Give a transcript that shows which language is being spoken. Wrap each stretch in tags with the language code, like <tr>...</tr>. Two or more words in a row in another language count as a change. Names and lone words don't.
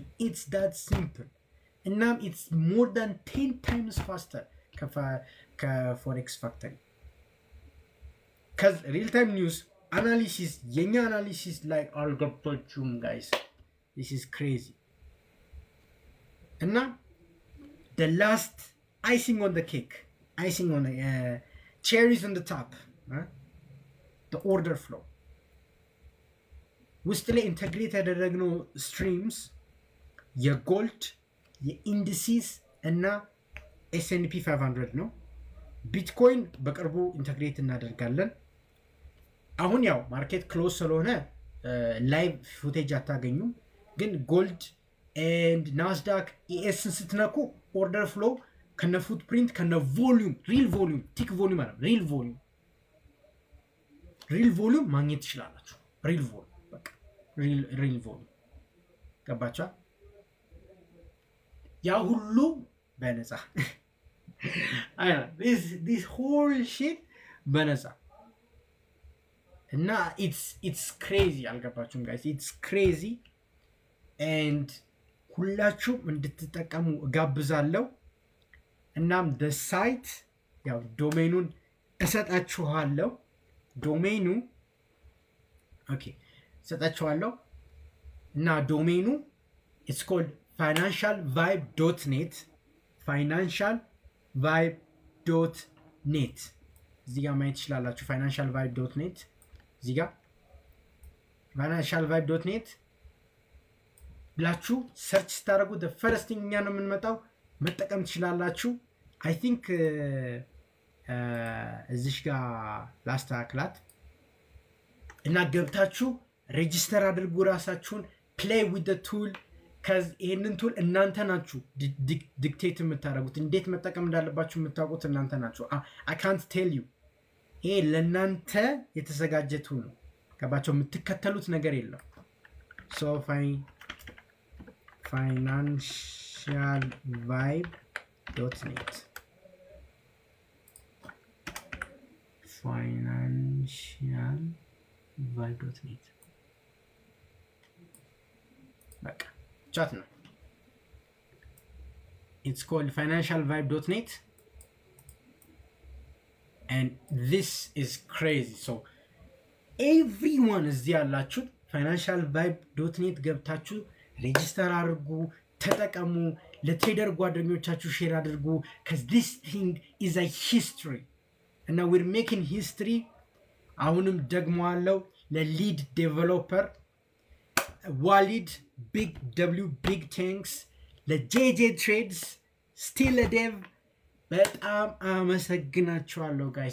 <en>it's that simple። እናም it's more than 10 times faster ከፎሬክስ ፋክተሪ። real time news analysis</en> <am>የኛ አናሊሲስ ላይ አልገባችሁም ጋይስ?</am> <en>this is crazy። እና the last icing on the cake, icing on the cherries on the top, the order flow</en> <am>ውስጥ ላይ ኢንተግሬት ያደረግነው ስትሪምስ የጎልድ የኢንዲሲስ እና S&P 500 ነው። ቢትኮይን በቅርቡ ኢንተግሬት እናደርጋለን። አሁን ያው</am> <en>market close</en> <am>ስለሆነ</am> <en>live footage</en> <am>አታገኙም። ግን</am> <en>gold and Nasdaq ES</en> <am>ስትነኩ</am> <en>order flow</en> <am>ከነ ፉትፕሪንት ከነ ቮሊዩም</am> <en>real volume tick volume</en> <am>አለ</am> <en>real volume</en> <am>ማግኘት ትችላላችሁ።</am> <en>real volume</en> <am>በቃ</am> <en>real volume</en> <am>ገባቻ? ያ ሁሉ በነፃ</am> <en>this whole shit</en> <am>በነፃ እና</am> <en>it's crazy።</en> <am>አልገባችሁም ጋይስ?</am> <en>it's crazy and</en> <am>ሁላችሁም እንድትጠቀሙ እጋብዛለሁ። እናም</am> <en>the site</en> <am>ያው ዶሜኑን እሰጣችኋለሁ። ዶሜኑ ኦኬ እሰጣችኋለሁ እና ዶሜኑ</am> <en>it's called financialvibe.net</en> <am>financialvibe.net እዚህ ጋር ማየት ትችላላችሁ። financialvibe.net እዚህ ጋር financialvibe.net ብላችሁ ሰርች ስታደርጉ</am> <en>the first thing</en> <am>እኛ ነው የምንመጣው። መጠቀም ትችላላችሁ።</am> <en>I think</en> <am>እዚህ ጋር ላስተካክላት እና ገብታችሁ ሬጂስተር አድርጉ ራሳችሁን።</am> <en>play with the tool</en> <am>ይህንን ቱል እናንተ ናችሁ ዲክቴት የምታደርጉት። እንዴት መጠቀም እንዳለባችሁ የምታውቁት እናንተ ናችሁ።</am> <en>I can't tell you።</en> <am>ይሄ ለእናንተ የተዘጋጀ ቱል ነው። ገባቸው?</am> <en>የምትከተሉት ነገር የለም። so financialvibe.net financialvibe.net</en> <am>በቃ ቻት ነው።</am> <en>it's called financialvibe.net and this is crazy. so everyone</en> <am>እዚህ ያላችሁ financialvibe.net ገብታችሁ ሬጂስተር አድርጉ፣ ተጠቀሙ፣ ለትሬደር ጓደኞቻችሁ ሼር አድርጉ</am> <en>cuz this thing is a history and we're making history።</en> <am>አሁንም ደግሞ አለው ለሊድ ዴቨሎፐር ዋሊድ</am> <en>big W big thanks</en> <am>ለJJ Trades</am> <en>still a dev</en> <am>በጣም አመሰግናችኋለሁ guys.</am>